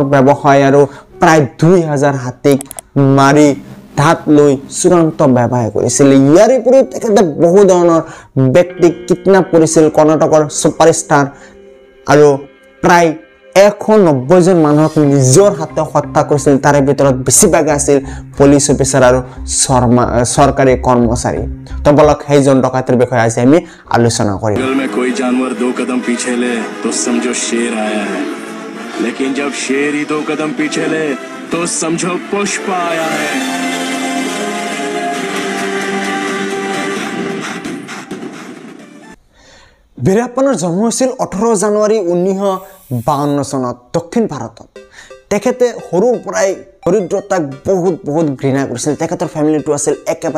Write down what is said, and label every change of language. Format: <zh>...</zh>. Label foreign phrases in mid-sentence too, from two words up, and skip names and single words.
<as>ব্যৱসায় আৰু প্ৰায় 2000 হাতীক মাৰি ধাত লৈ চূড়ান্ত ব্যৱসায় কৰিছিল ইয়াৰ উপৰি তেখেতে বহু ধৰণৰ ব্যক্তিক কিডন্যাপ কৰিছিল কৰ্ণাটকৰ সুপাৰষ্টাৰ আৰু প্ৰায় 190 জন মানুহক নিজৰ হাতে হত্যা কৰিছিল তাৰে ভিতৰত বেছিভাগ আছিল পুলিচ অফিচাৰ আৰু চৰকাৰী কৰ্মচাৰী তো বলক সেইজন ডকাইতৰ বিষয়ে আজি আমি আলোচনা কৰিম</as> <hi>जंगल में कोई जानवर 2 कदम पीछे ले तो समझो शेर आया है लेकिन जब शेर ही 2 कदम पीछे ले तो समझो पुष्पा आया है</hi> <as>বীৰাপ্পানৰ জন্ম হৈছিল 18 জানুৱাৰী 1952 চনত দক্ষিণ ভাৰতত তেখেতে সৰুৰ পৰাই দৰিদ্ৰতাক বহুত ঘৃণা কৰিছিল তেখেতৰ ফ্যামিলিটো আছিল একেবাৰে</as>